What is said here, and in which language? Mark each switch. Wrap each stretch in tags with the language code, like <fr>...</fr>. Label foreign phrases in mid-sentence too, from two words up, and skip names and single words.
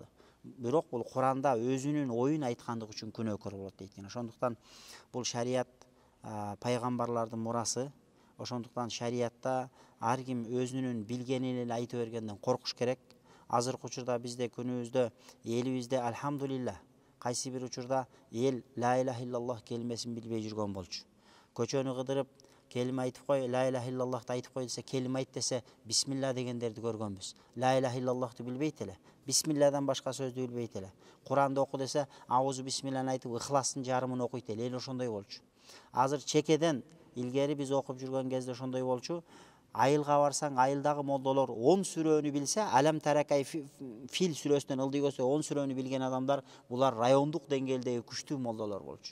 <ky>Бирок бул Куранда өзүнүн оюн айткандык үчүн күнөөкөр болот дейт экен. Ошондуктан бул шарият пайгамбарлардын мурасы. Ошондуктан шариятта ар ким өзүнүн билгенин эле айта бергенден коркуш керек. Азыркы учурда бизде күнүбүздө элибизде альхамдулилла кайсы бир учурда эл</ky> <ar>لا إله إلا الله</ar> <ky>келмесин билбей жүргөн болчу. Көчөнү кыдырып келиме айтып кой,</ky> <ar>لا إله إلا اللهты</ar> <ky>айтып кой десе, келиме айт десе, бисмилла дегендерди көргөнбүз.</ky> <ar>لا إله إلا اللهты</ar> <ky>билбейт эле. Бисмилладан башка сөздү билбейт эле. Куранды оку десе, аузу бисмилланы айтып, ыхластын жарымын окуйт эле. Эл ошондой болчу. Азыр чекеден илгери биз окуп жүргөн кезде ошондой болчу. Айылга барсаң, айылдагы молдолор 10 сүрөнү билсе, Алам Таракай Фил сүрөсүнөн ылдый көзсө 10 сүрөнү билген адамдар, булар райондук деңгээлдеги күчтүү молдолор болчу.</ky>